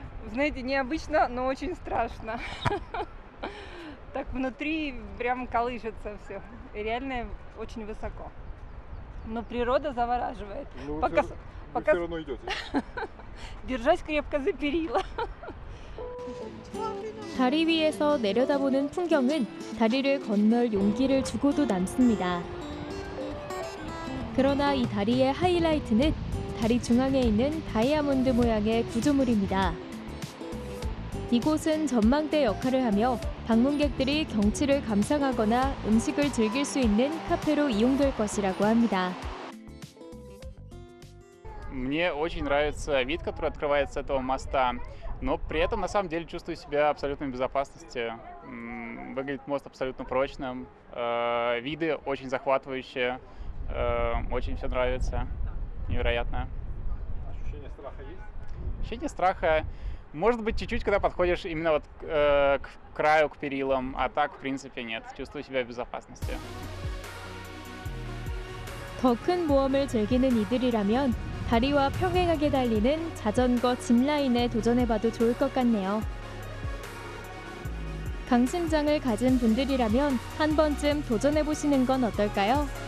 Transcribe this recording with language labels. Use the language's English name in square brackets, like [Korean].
[Russian] Знаете, необычно, но очень страшно. Так внутри прям колышется все. И реально очень высоко. Но природа завораживает. Ну, пока вы все равно идете. Держась крепко за перила. [Korean] 다리 위에서 내려다보는 풍경은 다리를 건널 용기를 주고도 남습니다. 그러나 이 다리의 하이라이트는 다리 중앙에 있는 다이아몬드 모양의 구조물입니다. 이곳은 전망대 역할을 하며 방문객들이 경치를 감상하거나 음식을 즐길 수 있는 카페로 이용될 것이라고 합니다. [Russian] Мне очень нравится вид, который открывается с этого моста, но при этом на самом деле чувствую себя абсолютно в безопасности. Выглядит мост абсолютно прочным, виды очень захватывающие, очень все нравится, невероятно. Ощущение страха есть? Ощущение страха может быть чуть-чуть, когда подходишь именно вот к краю, к перилам, а так в принципе нет, чувствую себя в безопасности. [Korean] 더 큰 모험을 즐기는 이들이라면 다리와 평행하게 달리는 자전거 짚라인에 도전해봐도 좋을 것 같네요. 강심장을 가진 분들이라면 한 번쯤 도전해보시는 건 어떨까요?